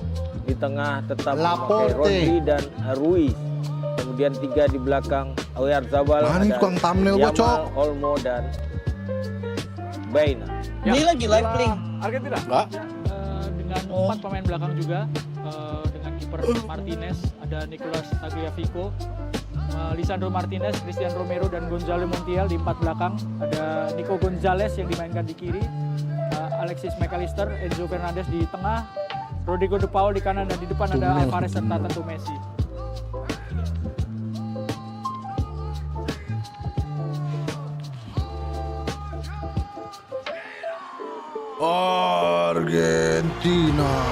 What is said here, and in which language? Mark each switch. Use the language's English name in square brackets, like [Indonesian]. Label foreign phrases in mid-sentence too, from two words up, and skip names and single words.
[Indonesian] Di tengah tetap memakai Rodri dan Ruiz. Kemudian 3 di belakang Oyarzabal, Yamal, Olmo dan Baina. Ini lagi [English] live link. [Indonesian] Argentina. Enggak. Dengan 4 pemain belakang juga, dengan kiper Martinez, ada Nicolas Tagliafico, Lisandro Martinez, Cristian Romero dan Gonzalo Montiel di 4 belakang. Ada Nico Gonzalez yang dimainkan di kiri, Alexis McAllister, Enzo Fernandez di tengah, Rodrigo De Paul di kanan dan di depan ada Alvarez serta tentu Messi. Argentina.